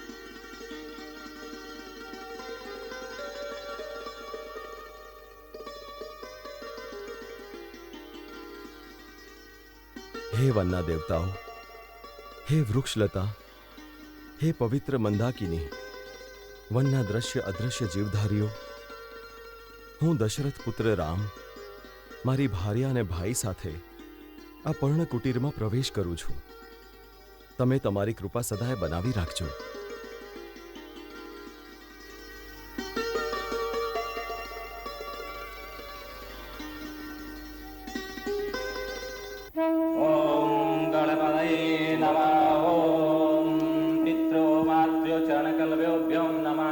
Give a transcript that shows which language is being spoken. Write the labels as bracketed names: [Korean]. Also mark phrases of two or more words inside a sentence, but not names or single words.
[Gujarati] હે વનના દેવતાઓ, હે વૃક્ષલતા, હે પવિત્ર મંદાકિની, વનના દ્રશ્ય અદ્રશ્ય જીવધારીઓ, હું દશરથ પુત્ર રામ મારી ભાર્યા અને ભાઈ સાથે આ પર્ણકુટીરમાં પ્રવેશ કરું છું. તમે તમારી કૃપા સદાય બનાવી રાખજો. [Sanskrit] ओम गणपतये नमः। ओम पितृ मातृ चरणकल्पेभ्यो नमः।